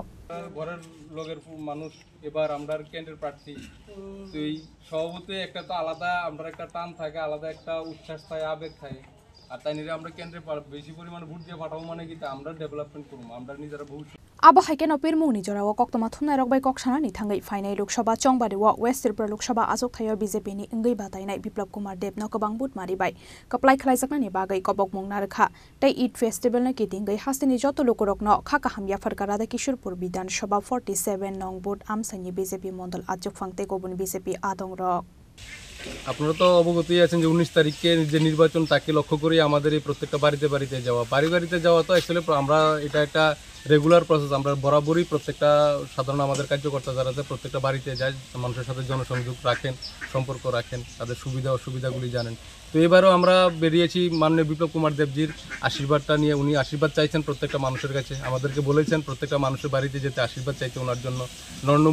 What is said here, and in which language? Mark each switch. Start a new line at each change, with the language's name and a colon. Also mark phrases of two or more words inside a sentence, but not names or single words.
Bangla: ঘরের লোকের মানুষ এবার আমরা কেন্দ্রের প্রার্থী তুই সভাপতি একটা তো আলাদা আমরা একটা টান থাকে আলাদা একটা উচ্ছ্বাস থাকে আবেগ থাকে আর তাই নিয়ে আমরা কেন্দ্রে বেশি পরিমাণে ভোট দিয়ে পাঠাবো মানে কিন্তু আমরা ডেভেলপমেন্ট করবো আমরা নিজেরা ভবিষ্যৎ
Kok Borok: আবহাইকে নপির মুনি জরাও কক্তমা থুনাই রকবাই ককসানানি থাঙ্গাই ফাইনাই লোকসভা চংবাদেওয়া ওয়েস্ট ত্রিপুরা লোকসভা আসক থাইও বিজেপি नि इंगै बाताइनाय बिप्लब कुमार देब न गोबां बुट मारिबाय कप्लाय खलायजाकनानि बागै कबक मुं नारखा तै ईद फेस्टिवल न कितिंगै हास्तिनि जत लोकरक न खाका हामया फरका राधाकिशोरपुर विधानसभा 47 नং बुथ আমসাইনি বিজেপি মন্ডল আচুক ফাংতে গুবুন বিজেপি আদং রক
Bangla: আপনারা তো অবগতই আছেন যে 19 তারিখে যে নির্বাচন তাকে লক্ষ্য করে আমাদের এই প্রত্যেকটা বাড়িতে যাওয়া বাড়িতে যাওয়া তো অ্যাকচুয়ালি আমরা এটা একটা
English: regular process
Bangla: আমরা বরাবরই প্রত্যেকটা সাধারণ আমাদের কার্যকর্তা যারা আছে প্রত্যেকটা বাড়িতে যায় মানুষের সাথে জনসংযোগ রাখেন সম্পর্ক রাখেন তাদের সুবিধা অসুবিধাগুলি জানেন তো এবারও আমরা বেরিয়েছি মাননীয় বিপ্লব কুমার দেবজির আশীর্বাদটা নিয়ে উনি আশীর্বাদ চাইছেন প্রত্যেকটা মানুষের কাছে আমাদেরকে বলেছেন প্রত্যেকটা মানুষের বাড়িতে যেতে আশীর্বাদ চাইতে ওনার জন্য নরেন্দ্র